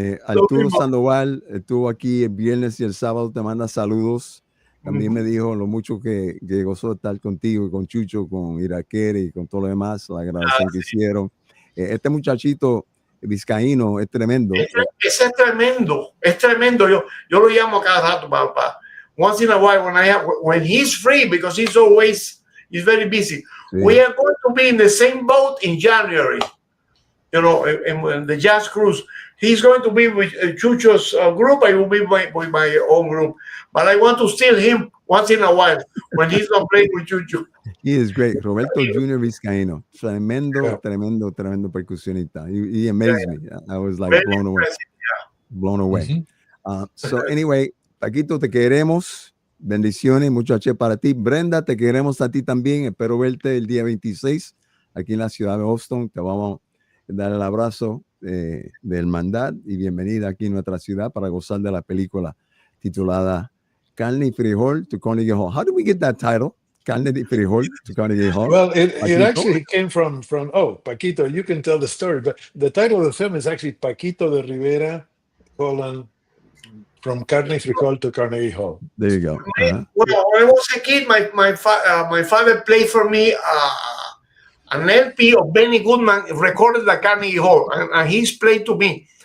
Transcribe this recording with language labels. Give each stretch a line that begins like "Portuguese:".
Spanish: Arturo Sandoval estuvo aquí el viernes y el sábado, te manda saludos. También me dijo lo mucho que gozó de estar contigo y con Chucho, con Iraquere y con todo lo demás, la grabación que hicieron. Este muchachito vizcaíno es tremendo. Ese es tremendo. Yo lo llamo cada rato, papá.
English: Once in a while, when he's free, because he's very busy. Sí. We are going to be in the same boat in January, in the jazz cruise. He's going to be with Chucho's group. I will be with my own group. But I want to steal him once in a while when he's going to play with Chucho. He is great. Roberto Jr. Vizcaíno.
Spanish: Tremendo percusionista.
English: He amazed me. I was like blown away. Blown away. So anyway,
Spanish: Paquito, te queremos. Bendiciones, muchachos, para ti. Brenda, te queremos a ti también. Espero verte el día 26 aquí en la ciudad de Boston. Te vamos a dar el abrazo de hermandad y bienvenida aquí en nuestra ciudad para gozar de la película titulada Carne y Frijol to Carnegie Hall.
English: How did we get that title?
Spanish: Carne y Frijol to Carnegie Hall.
English: Well, it actually came from Paquito, you can tell the story, but the title of the film is actually Paquito D'Rivera, from Carne y Frijol to Carnegie Hall. There you go. Well, when I was a kid, my father played for me an LP of Benny Goodman recorded at Carnegie Hall, and he's played to me.